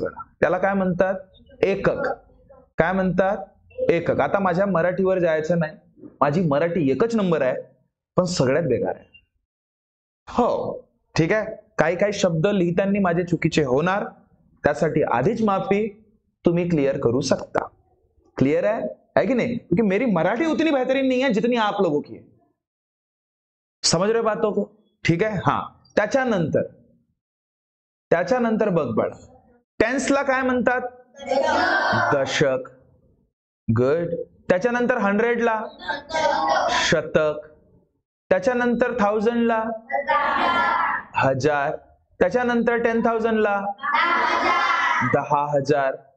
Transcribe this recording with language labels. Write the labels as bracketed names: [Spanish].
[Marathi] बघा त्याला काय म्हणतात, एकक, काय म्हणतात, एकक। आता माझ्या मराठीवर जायचं नाही, माझी मराठी एकच नंबर आहे, पण सगळ्यात बेकार आहे. हो ठीक आहे, काही काही शब्द लिहिताना माझे चुकीचे होणार, त्यासाठी आधीच माफी, तुम्ही क्लियर करू सकता. [Hindi] क्लियर है कि नहीं? क्योंकि मेरी मराठी उतनी बेहतरीन नहीं है जितनी आप लोगों की है. समझ रहे बातों को? ठीक है. [Marathi] हा, त्याच्यानंतर बघ बाळा, टेन्सला काय म्हणतात? दशक. गुड. त्याच्यानंतर 100 ला शतक, त्याच्यानंतर 1000 ला हजार, त्याच्यानंतर 10,000 ला 10,000.